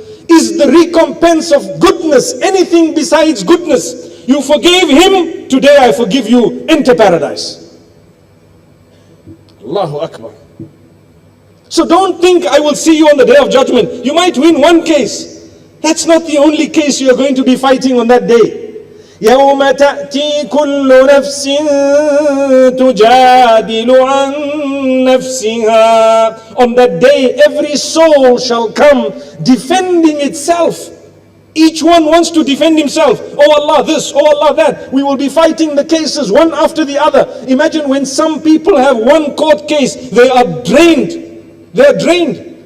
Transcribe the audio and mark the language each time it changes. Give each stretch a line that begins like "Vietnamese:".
English: Is the recompense of goodness anything besides goodness? You forgave him, today I forgive you, enter paradise. Allahu Akbar. So don't think I will see you on the day of judgment. You might win one case. That's not the only case you are going to be fighting on that day.
Arabic: يوم تأتي كل نفس تجادل عن نفسها.
English: On that day, every soul shall come defending itself. Each one wants to defend himself. Oh Allah this, oh Allah that. We will be fighting the cases one after the other. Imagine when some people have one court case, they are drained. They are drained.